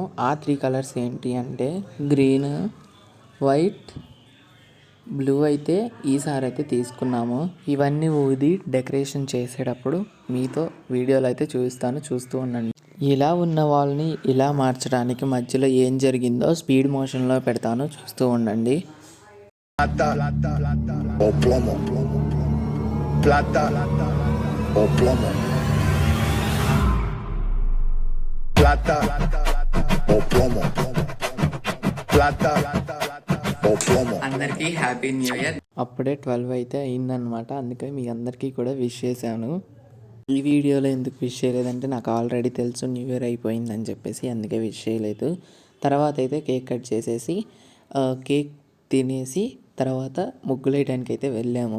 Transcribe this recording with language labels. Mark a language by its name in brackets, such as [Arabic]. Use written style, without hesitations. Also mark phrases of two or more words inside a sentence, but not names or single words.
[Telugu] ఆ 3 కలర్స్ ఏంటి అంటే [English] green, white, blue [Telugu] అయితే ఈసారి అయితే తీసుకున్నాము. ఇవన్నీ ఊది డెకరేషన్ చేసేటప్పుడు మీతో వీడియోలో అయితే చూపిస్తాను, చూస్తూ ఉండండి. ఇలా ఉన్న వాళ్ళని ఇలా మార్చడానికి మధ్యలో ఏం జరిగిందో [English] speed motion [Telugu] పెడతాను, చూస్తూ ఉండండి. [Spanish] Plata o plomo. Plata o plomo. Plata o plomo. [Telugu] అందరికీ [English] happy new year. [Telugu] అప్పుడే 12 అయితే అయిందనమాట, అందుకే మీ అందరికీ కూడా విష్ చేశాను. ఈ వీడియోలో ఎందుకు విష్ చేయలేదంటే నాకు ఆల్రెడీ తెలుసు [English] new year [Telugu] అయిపోయిందని చెప్పేసి, అందుకే విష్ చేయలేదు. తర్వాత అయితే [English] cake cut [Telugu] చేసేసి కేక్ తినేసి తర్వాత ముగ్గులు వేయడానికి అయితే వెళ్ళాము.